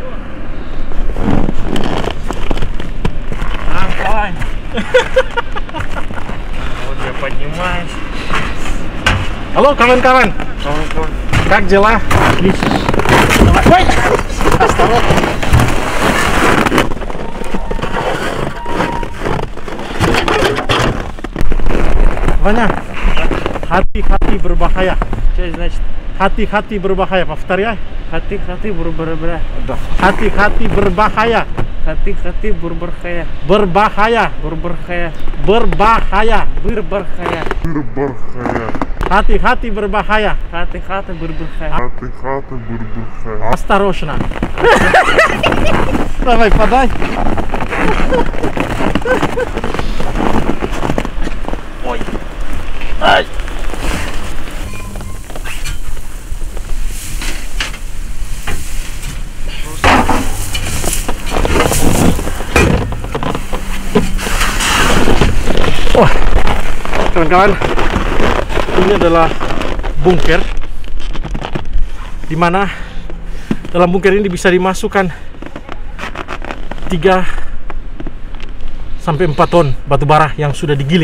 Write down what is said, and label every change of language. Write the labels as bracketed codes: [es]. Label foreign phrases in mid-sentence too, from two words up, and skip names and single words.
[ru] Давай. Вот я поднимаюсь. [id] Halo kawan-kawan. [ru] Как дела? Отлично. Ой. Осторожно. Ваня, [id] hati-hati berbahaya. [ru] Что значит? [id] Hati-hati berbahaya. [ru] Повторяй. Хаты-хаты бур-бур-бура. [id] Hati-hati berbahaya. Хаты-хаты бур-бур-хая. Berbahaya. Бур-бур-хая. Berbahaya. Быр-бар-хая. Hati-hati berbahaya. Хаты-хаты бур-бур-хая. [ru] Осторожно. Давай, подай. Ой. Ай. [id] Wah, kawan-kawan, ini adalah bunker di mana dalam bunker ini bisa dimasukkan 3 sampai 4 ton batu bara yang sudah digiling.